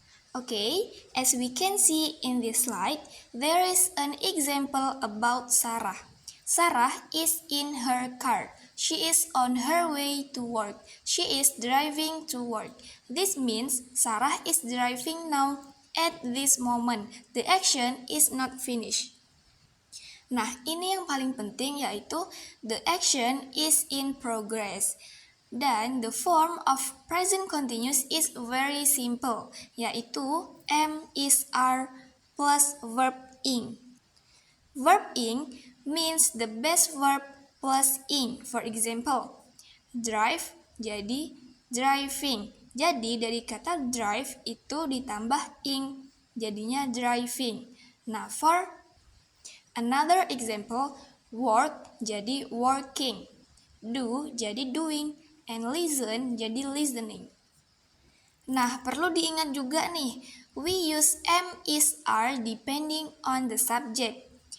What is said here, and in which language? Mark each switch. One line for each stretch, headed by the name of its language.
English: Okay, as we can see in this slide, there is an example about Sarah. Sarah is in her car. She is on her way to work. She is driving to work. This means Sarah is driving now at this moment. The action is not finished.
Indonesian: Nah, ini yang paling penting yaitu
English: the action is in progress. Dan the form of present continuous is very simple, yaitu am, is, are, plus verb ing. Verb ing means the best verb plus ing. For example, drive jadi driving.
Indonesian: Jadi dari kata drive itu ditambah ing, jadinya driving.
English: Nah, for another example, work jadi working. Do jadi doing. And listen jadi listening.
Indonesian: Nah, perlu diingat juga nih,
English: we use am, is, are depending on the subject.